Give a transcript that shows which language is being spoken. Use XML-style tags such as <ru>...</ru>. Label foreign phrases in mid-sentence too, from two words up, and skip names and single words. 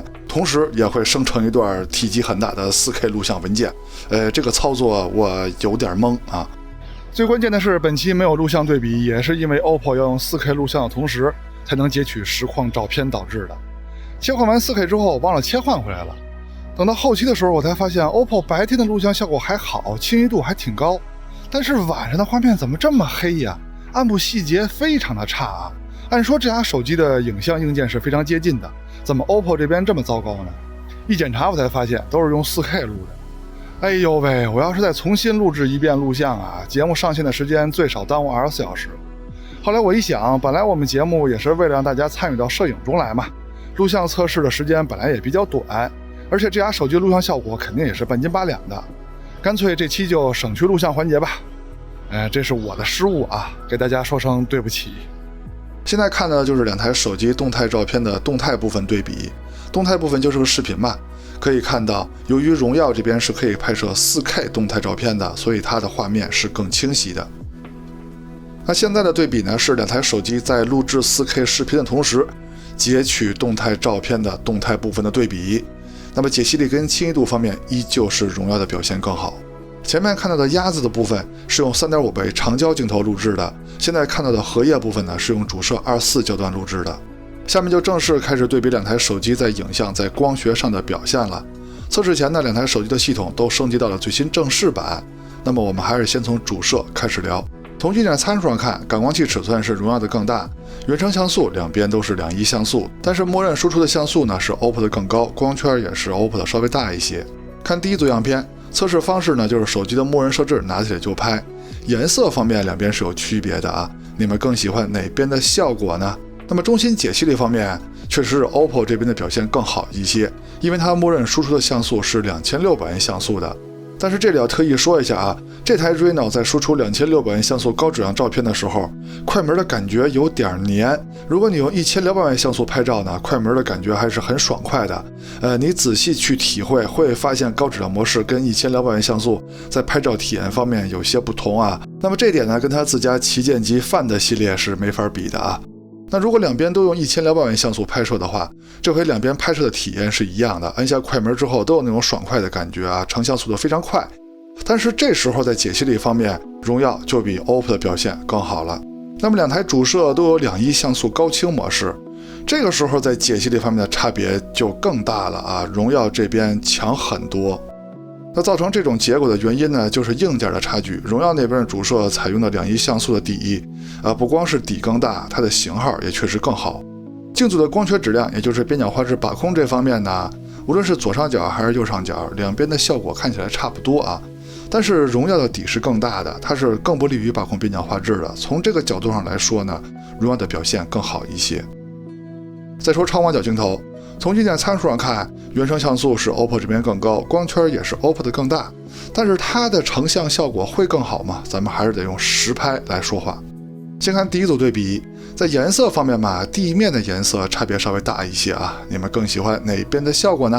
<zh>同時也會生成一段體積很大的 4K 錄像文件。這個操作我有點懵啊。最關鍵的是，本期沒有錄像對比，也是因為 OPPO 要用 4K 錄像的同時，才能截取實況照片導致的。切換完 4K 之後，我忘了切換回來了。等到後期的時候，我才發現 OPPO 白天的錄像效果還好，清晰度還挺高，但是晚上的畫面怎麼這麼黑呀？暗部細節非常的差啊！按說這倆手機的影像硬件是非常接近的，怎麼 OPPO 這邊這麼糟糕呢？一檢查我才發現都是用 4K 錄的。哎呦喂，我要是再重新錄制一遍錄像啊，節目上線的時間最少耽誤24小時。後來我一想，本來我們節目也是為了讓大家參與到攝影中來嘛，錄像測試的時間本來也比較短，而且這倆手機錄像效果肯定也是半斤八两的，乾脆這期就省去錄像環節吧。這是我的失誤啊，給大家說声对不起。现在看的就是两台手机动态照片的动态部分对比，动态部分就是个视频嘛，可以看到，由于荣耀这邊是可以拍攝 4K 動態照片的，所以它的畫面是更清晰的。那現在的對比呢，是兩台手機在錄製 4K 視頻的同時，截取動態照片的動態部分的對比。那麼解析力跟清晰度方面，依舊是榮耀的表現更好。前面看到的鴨子的部分是用 3.5 倍長焦鏡頭錄製的，現在看到的荷葉部分呢，是用主攝24焦段錄製的。下面就正式開始對比兩台手機在影像、在光學上的表現了。測試前呢，兩台手機的系統都升級到了最新正式版。那麼我們還是先從主攝開始聊。從硬件參數上看，感光器尺寸是榮耀的更大，原生像素兩邊都是2.1像素，但是默認輸出的像素呢是 OPPO 的更高，光圈也是 OPPO 的稍微大一些。看第一組樣片，測試方式呢就是手機的默認設置，拿起來就拍。顏色方面兩邊是有區別的啊，你們更喜歡哪邊的效果呢？那麼中心解析力方面，確實是 OPPO 這邊的表現更好一些，因為它默認輸出的像素是2600像素的。但是這裡要特意說一下啊，這台 Reno 在輸出2600像素高質量照片的時候，快門的感覺有點黏。如果你用1200像素拍照呢，快門的感覺還是很爽快的。你仔細去體會，會發現高質量模式跟1200像素在拍照體驗方面有些不同啊。那麼這點呢，跟它自家旗艦機 Find 系列是沒法比的啊。那如果兩邊都用1200像素拍攝的話，這回兩邊拍攝的體驗是一樣的，按下快門之後都有那種爽快的感覺啊，成像速度非常快。但是這時候在解析力方面，榮耀就比 OPPO 的表現更好了。那麼兩台主攝都有2.1像素高清模式，這個時候在解析力方面的差別就更大了啊，榮耀這邊強很多。那造成這種結果的原因呢，就是硬件的差距。榮耀那邊的主攝採用的2.1像素的底，不光是底更大，它的型號也確實更好。鏡組的光學質量，也就是邊角畫質把控這方面呢，無論是左上角還是右上角，兩邊的效果看起來差不多啊。但是榮耀的底是更大的，它是更不利於把控邊角畫質的。從這個角度上來說呢，榮耀的表現更好一些。再說超廣角鏡頭。從硬件參數上看，原生像素是 OPPO 這邊更高，光圈也是 OPPO 的更大，但是它的成像效果會更好嗎？咱們還是得用實拍來說話。先看第一組對比，在顏色方面嘛，地面的顏色差別稍微大一些啊，你們更喜歡哪邊的效果呢？</zh>